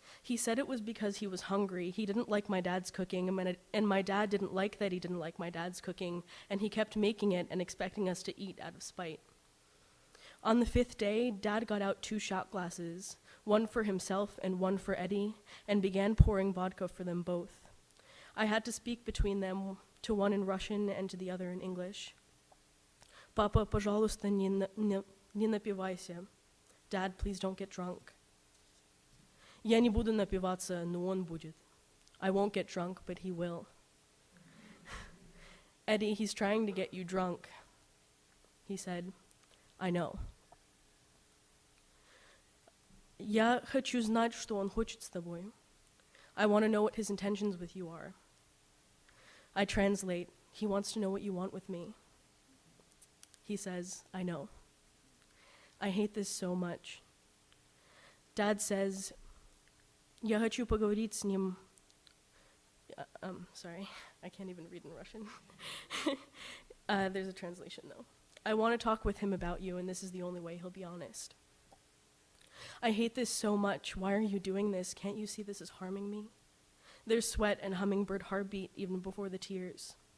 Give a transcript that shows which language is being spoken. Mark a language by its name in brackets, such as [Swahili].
[English] He said it was because he was hungry. He didn't like my dad's cooking, and my dad didn't like that he didn't like my dad's cooking, and he kept making it and expecting us to eat out of spite. On the 5th day, Dad got out 2 shot glasses, one for himself and one for Eddie, and began pouring vodka for them both. I had to speak between them, to one in Russian and to the other in English. [Russian] Papa, пожалуйста, не напивайся. [English] Dad, please don't get drunk. [Russian] Я не буду напиваться, но он будет. [English] I won't get drunk, but he will. Eddie, he's trying to get you drunk. He said, I know. [Russian] Я хочу знать, что он хочет с тобой. [English] I want to know what his intentions with you are. I translate, he wants to know what you want with me. He says, I know. I hate this so much. Dad says, [Russian] я хочу поговорить с ним. [English] Sorry, I can't even read in Russian. There's a translation though. I want to talk with him about you, and this is the only way he'll be honest. I hate this so much. Why are you doing this? Can't you see this is harming me? There's sweat and hummingbird heartbeat even before the tears.